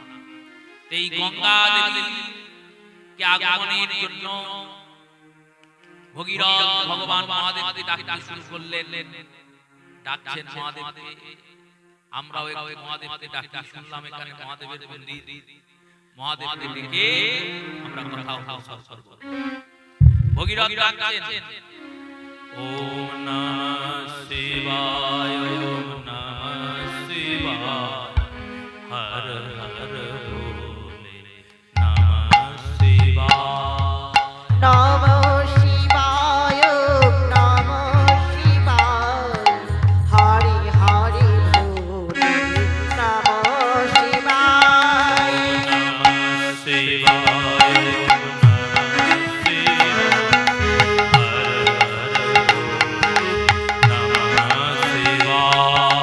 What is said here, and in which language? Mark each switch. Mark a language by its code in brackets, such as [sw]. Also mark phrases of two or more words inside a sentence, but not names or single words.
[bn] এই গঙ্গা দেবীকে আগমনের জন্য ভগীরথ ভগবান মহাদেবকে ডাকতে শুরু করলেন। ডাকছেন মহাদেবকে, আমরাও একটু মহাদেবকে ডাকতে শুনলাম, এখানে মহাদেবের মন্দির, মহাদেবকে ডেকে আমরা কথা করব। [sa] ভগীরথ ডাকছেন ওম নমঃ শিবায়, ওম নমঃ শিবায়, হর হর ভোলে নমঃ শিবায়, নমঃ শিবায়, নমঃ শিবায়, হরি হরি ভোলে নমঃ শিবায়, নমঃ শিবায়, নমঃ শিবায়, হর হর ভোলে নমঃ শিবায়।